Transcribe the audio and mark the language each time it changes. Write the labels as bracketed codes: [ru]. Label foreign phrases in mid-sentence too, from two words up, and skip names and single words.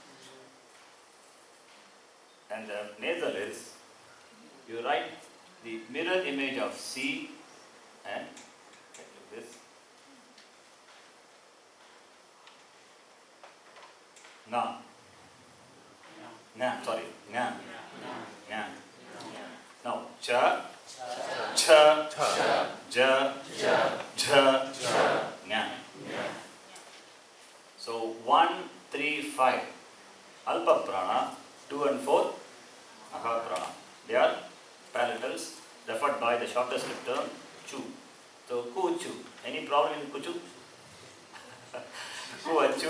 [en] And the nasal is, you write the mirror image of C and like this. Na. Na, sorry. Na. Na. Now, cha, cha, ja, ja, nya. So 1, 3, 5. [sa] Alpa prana, [en] 2 and 4. Mahaprana. They are palatals referred by the shortest lip term chu. So kuchu. Any problem in kuchu? Kuachu.